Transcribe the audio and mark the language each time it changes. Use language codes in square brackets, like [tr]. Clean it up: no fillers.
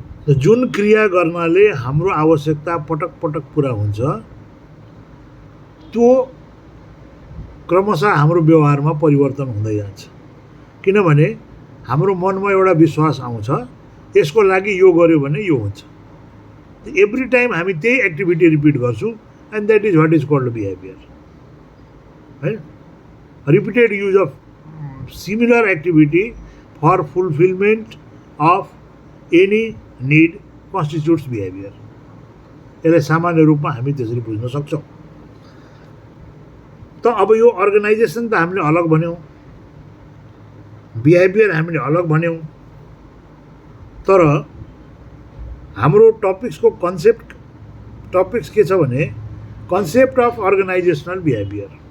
[ne] जुन क्रिया गर्नाले हाम्रो आवश्यकता पटक पटक पुरा हुन्छ त्यो क्रमशः हाम्रो व्यवहारमा परिवर्तन हुँदै जान्छ। किनभने हाम्रो मनमा एउटा विश्वास आउँछ यसको लागि यो गर्यो भने यो हुन्छ। [en] every time [ne] हामी त्यही एक्टिभिटी रिपिट गर्छौँ [en] and that is what is called behavior. Right? Repeated use of similar activity for fulfillment of any need constitutes behavior. [ne] यसलाई सामान्य रूपमा हामी त्यसरी बुझ्न सक्छौँ। त अब यो अर्गनाइजेसन त हामीले अलग भन्यौँ, बिहेभियर हामीले अलग भन्यौँ, तर हाम्रो टपिक्सको टपिक्स के छ भने [en] Concept of organisational behaviour.